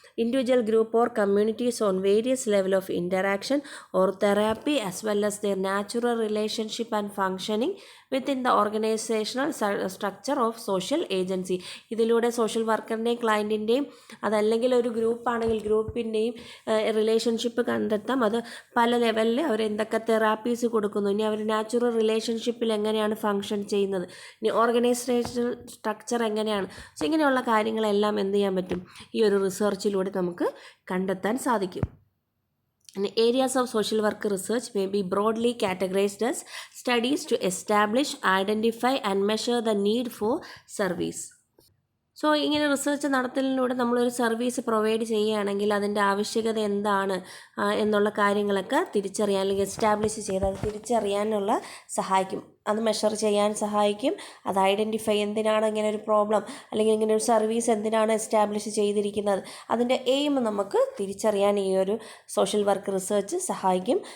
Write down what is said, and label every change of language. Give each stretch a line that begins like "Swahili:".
English: Individual, group or communities on various level of interaction or therapy as well as their natural relationship and functioning within the organizational structure of social agency.
Malayalam: ഇതിലൂടെ social വർക്കറിൻ്റെയും ക്ലയൻറ്റിൻ്റെയും അതല്ലെങ്കിൽ ഒരു ഗ്രൂപ്പാണെങ്കിൽ ഗ്രൂപ്പിൻ്റെയും relationship കണ്ടെത്താം. അത് പല ലെവലിൽ അവർ എന്തൊക്കെ therapies കൊടുക്കുന്നു, ഇനി അവർ നാച്ചുറൽ റിലേഷൻഷിപ്പിൽ എങ്ങനെയാണ് ഫങ്ഷൻ ചെയ്യുന്നത്, ഇനി ഓർഗനൈസേഷണൽ സ്ട്രക്ചർ എങ്ങനെയാണ്. സോ ഇങ്ങനെയുള്ള കാര്യങ്ങളെല്ലാം എന്ത് ചെയ്യാൻ പറ്റും, ഈ ഒരു റിസർച്ചിലൂടെ നമുക്ക് കണ്ടെത്താൻ സാധിക്കും.
English: Areas of social work research may be broadly categorized as studies to establish, identify and measure the need for service.
Malayalam: So ഇങ്ങനെ റിസർച്ച് നടത്തലിലൂടെ നമ്മളൊരു സർവീസ് പ്രൊവൈഡ് ചെയ്യുകയാണെങ്കിൽ അതിൻ്റെ ആവശ്യകത എന്താണ് എന്നുള്ള കാര്യങ്ങളൊക്കെ തിരിച്ചറിയാൻ അല്ലെങ്കിൽ എസ്റ്റാബ്ലിഷ് ചെയ്ത് അത് തിരിച്ചറിയാനുള്ള സഹായിക്കും. അത് മെഷർ ചെയ്യാൻ സഹായിക്കും. അത് ഐഡൻറ്റിഫൈ എന്തിനാണ് ഇങ്ങനെ ഒരു പ്രോബ്ലം അല്ലെങ്കിൽ ഇങ്ങനെ ഒരു സർവീസ് എന്തിനാണ് എസ്റ്റാബ്ലിഷ് ചെയ്തിരിക്കുന്നത്, അതിൻ്റെ എയിം നമുക്ക് തിരിച്ചറിയാൻ ഈ ഒരു സോഷ്യൽ വർക്ക് റിസർച്ച് സഹായിക്കും.